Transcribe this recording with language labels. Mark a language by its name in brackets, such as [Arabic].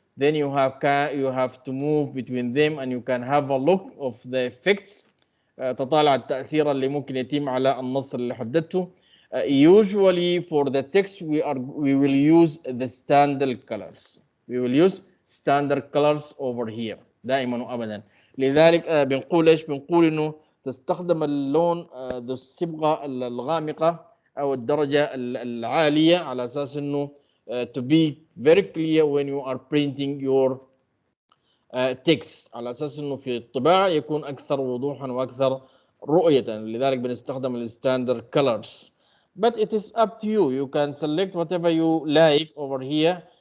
[English] Then you have to move between them, and you can have a look of the effects. [Arabic] تطالع التأثير اللي ممكن يتم على النص اللي حددته. [English] Usually for the text we will use the standard colors. We will use standard colors over here [Arabic] دائما وابدا. لذلك بنقول ايش؟ بنقول انه تستخدم اللون ذو الصبغه الغامقه او الدرجه العاليه على اساس انه [English] to be very clear when you are printing your text، [Arabic] على اساس انه في الطباعه يكون اكثر وضوحا واكثر رؤيه. لذلك بنستخدم الستاندرد colors. [English] But it is up to you. You can select whatever you like over here.